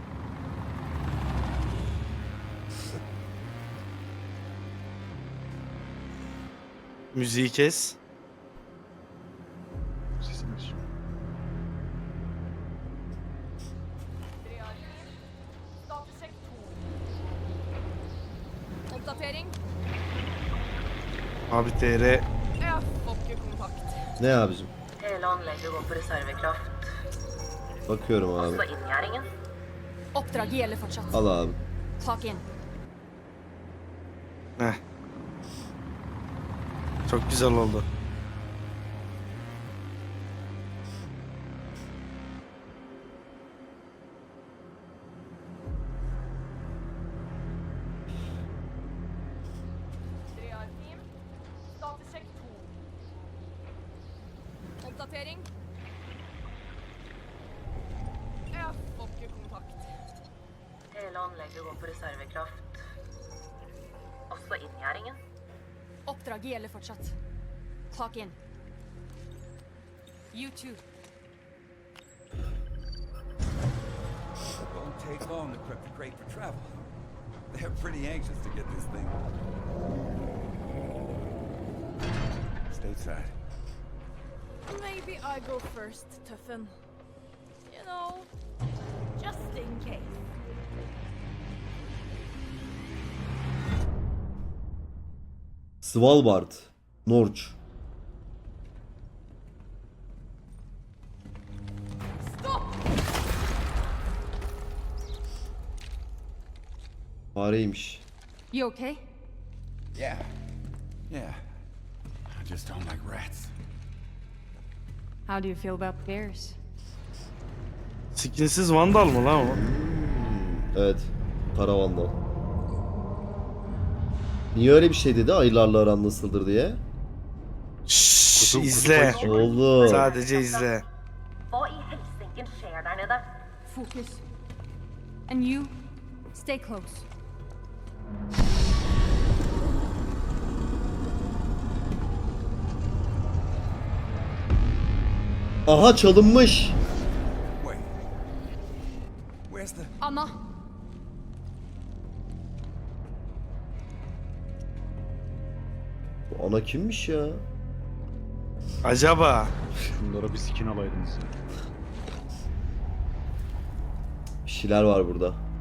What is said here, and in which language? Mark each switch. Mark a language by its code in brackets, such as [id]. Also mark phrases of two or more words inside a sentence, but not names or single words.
[tr] Müziği kes. Sesini aç. [no] Oppdatering. [tr] Abi TR. [no] Jeg får ikke kontakt. [tr] Ne abicim? [no] Hele anlegget går på reservekraft. [tr] Bakıyorum [no] Også [tr] abi. [no] inngjerdingen. Oppdraget gjelder fortsatt. [tr] Al abi. [no] Tak inn. [tr] Heh. Çok güzel oldu. [no] Team. Statussjekk 2. Oppdatering. Jeg får ikke kontakt. Hele anlegget går på reservekraft. Også inngjerdingen. Oppdraget gjelder fortsatt. Tak inn. [en] You too. Won't take long to prep the crate for travel. They're pretty anxious to get this thing stateside. Maybe I go first, Tuffen. You know, just in case. [tr] Svalbard. Norç. [no] Stopp! [tr] Fareymiş. [en] You okay? Yeah. I just don't like rats. How do you feel about bears? [tr] Skinsiz Vandal mı lan o? Evet. Karavandan. Niye öyle bir şey dedi? Ayılarla aran nasıldır diye. Şşş, izle. Oğlum. Sadece izle. [no] Hva i helsinken skjer der nede? [en] Focus. And you, stay close. [tr] Aha çalınmış. [en] Wait. Where's the... Anna, [tr] Bu ana kimmiş ya? Acaba. Şunlara bir skin alaydınız ya. Bir şeyler var burada.